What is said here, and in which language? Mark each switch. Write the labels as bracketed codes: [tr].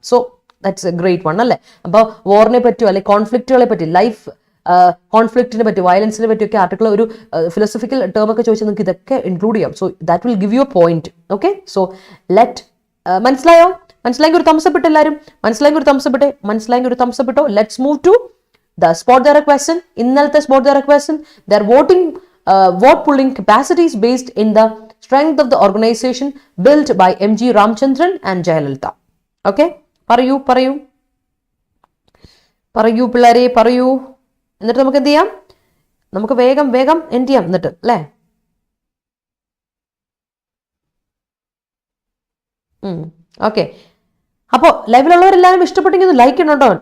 [en] so that's a great one [ml] അല്ലേ. അപ്പോൾ വാറിനെ പറ്റിയോ അല്ലെങ്കിൽ കോൺഫ്ലിക്റ്റുകളെ പറ്റി, ലൈഫ് കോൺഫ്ലിക്റ്റിനെ പറ്റി, വയലൻസിനെ പറ്റിയൊക്കെ ആർട്ടിക്കിൾ ഒരു ഫിലോസഫിക്കൽ ടേം ഒക്കെ ചോദിച്ചാൽ നിങ്ങൾക്ക് ഇതൊക്കെ ഇൻക്ലൂഡ് ചെയ്യാം. [en] So that will give you a point. Okay, so [ml] മനസ്സിലായെങ്കിൽ ഒരു തംസപ്പ് ഇട്ട് എല്ലാവരും. മനസ്സിലായെങ്കിൽ ഒരു തംസപ്പ് ഇട്ടോ. [en] Let's move to the spot direct question. [ml] ഇന്നലത്തെ [en] Spot direct question, their vote pulling capacities based in the strength of the organization built by M.G. Ramchandran and Jayalalitha. [ml] Okay, പറയൂ പിള്ളേരെ, പറയൂ. എന്നിട്ട് നമുക്ക് എന്ത് ചെയ്യാം? നമുക്ക് വേഗം എൻഡ് ചെയ്യാം എന്നിട്ട് അല്ലേ. ഓക്കെ, അപ്പോൾ ലൈവിലുള്ളവരെല്ലാവരും ഇഷ്ടപ്പെട്ടെങ്കിൽ ലൈക്ക് ചെയ്യണം കേട്ടോ.